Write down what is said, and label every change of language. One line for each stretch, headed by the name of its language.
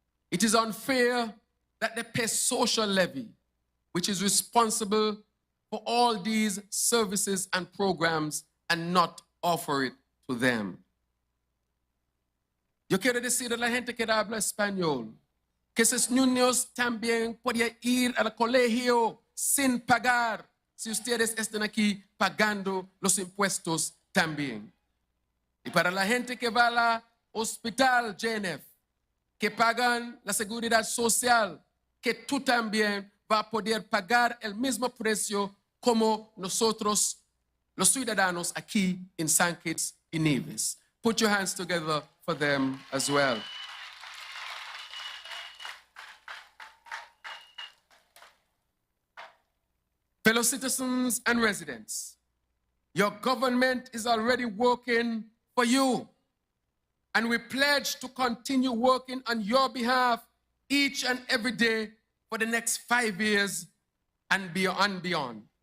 English: It is unfair that they pay social levy, which is responsible for all these services and programs, and not offer it to them.
Spanish: Yo quiero decir a la gente que habla español que esos niños también pueden ir al colegio sin pagar si ustedes están aquí pagando los impuestos también. Y para la gente que va al hospital JNF, que pagan la seguridad social, que tú también vas a poder pagar el mismo precio como nosotros, los ciudadanos aquí en St. Kitts y Nevis.
English: Put your hands together for them as well. Fellow citizens and residents, your government is already working for you, and we pledge to continue working on your behalf each and every day for the next 5 years and beyond.